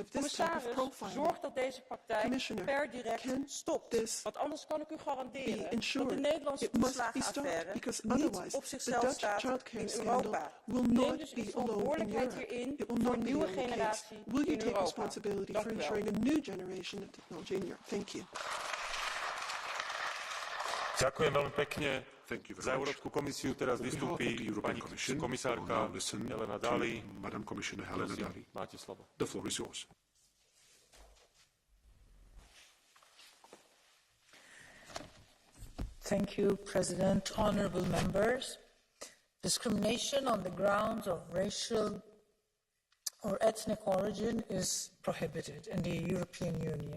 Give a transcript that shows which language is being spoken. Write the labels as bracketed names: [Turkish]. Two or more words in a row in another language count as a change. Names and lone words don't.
[Dutch] Commissaris, zorg dat deze praktijk per direct stopt. Want anders kan ik u garanderen dat de Nederlandse toeslagenaffaire niet op zichzelf staat in Europa. Neem dus uw verantwoordelijkheid hierin voor een nieuwe generatie in Europa. Dank u wel. [Slovak] Ďakujem veľmi pekne. Za Európsku komisiu teraz vystúpi pani komisárka Helena Dalli. Prosím, máte slovo. [English] The floor is yours. Thank you, President. Honourable members. Discrimination on the grounds of racial or ethnic origin is prohibited in the European Union.